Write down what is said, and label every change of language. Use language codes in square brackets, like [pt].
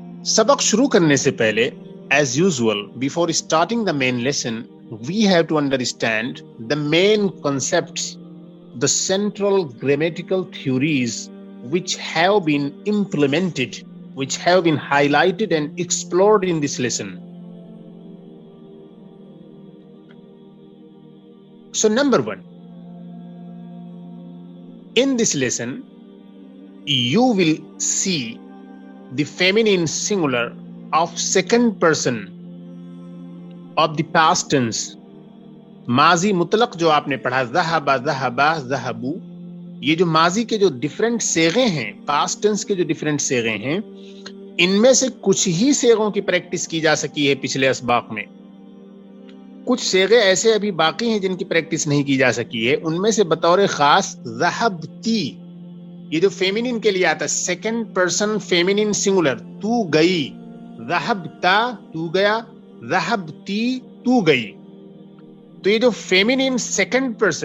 [ur] سبق شروع کرنے سے پہلے [en] as usual before starting the main lesson we have to understand the main concepts, the central grammatical theories which have been implemented, which have been highlighted and explored in this lesson. So number 1, in this lesson, you will see the feminine singular of second person of the past tense. [ur] ماضی مطلق جو آپ نے پڑھا، ذہب، ذہبا، ذہبو، یہ جو ماضی کے جو ڈیفرنٹ صیغے ہیں، پاسٹ ٹینس کے جو ڈیفرنٹ صیغے ہیں، ان میں سے کچھ ہی صیغوں کی پریکٹس کی جا سکی ہے پچھلے اسباق میں۔ کچھ صیغے ایسے ابھی باقی ہیں جن کی پریکٹس نہیں کی جا سکی ہے۔ ان میں سے بطور خاص ذہبتی، یہ جو فیمینن کے لیے آتا ہے، سیکنڈ پرسن فیمینن سنگولر، تو گئی، ذہبتا تو گیا، ذہبتی تو گئی۔ تو یہ جو فیمینن سیکنڈ